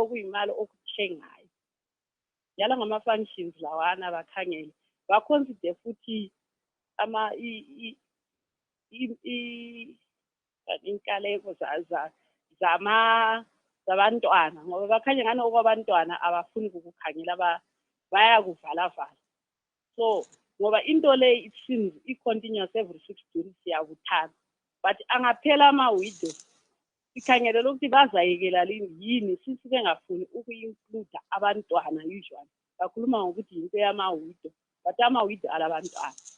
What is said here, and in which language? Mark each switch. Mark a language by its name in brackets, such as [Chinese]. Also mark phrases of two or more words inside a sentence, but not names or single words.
[North Ndebele] Babanike okuyimali okuthengayo. yala ngama-functions lawana bakhangele baconsider futhi inkaleko zabantwana ngoba bakhanye ngane okwabantwana abafuni ukukhangela bayakuvala. So ngoba into le [English] it seems [North Ndebele] i-continuous every 6 June siyakuthanda but angaphela ama-widow sikhangelela ukuthi bazayekela yini sisi bengafuni uku-include abantwana usually bakhuluma ngokuthi yinto yama-widow but ama-widow alabantwana